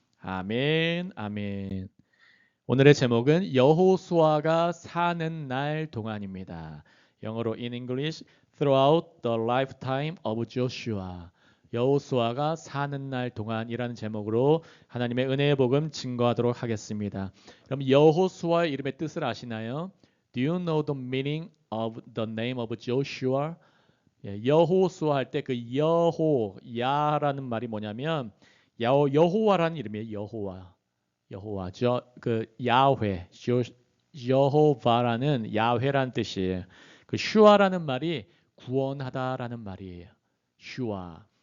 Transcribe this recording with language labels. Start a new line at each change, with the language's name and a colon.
Korean: 아멘, 아멘. 오늘의 제목은 여호수아가 사는 날 동안입니다. 영어로
English: in English, throughout the lifetime of Joshua.
Korean: 여호수아가 사는 날 동안이라는 제목으로 하나님의 은혜의 복음 증거하도록 하겠습니다. 그럼 여호수아의 이름의 뜻을 아시나요?
English: Do you know the meaning of the name of Joshua?
Korean: 여호수아 할 때 그 야라는 말이 뭐냐면 여호와라는 이름이에요. 여호와 그 야훼 여호바라는 야훼라는 뜻이에요. 그 슈아라는 말이 구원하다라는 말이에요. 슈아.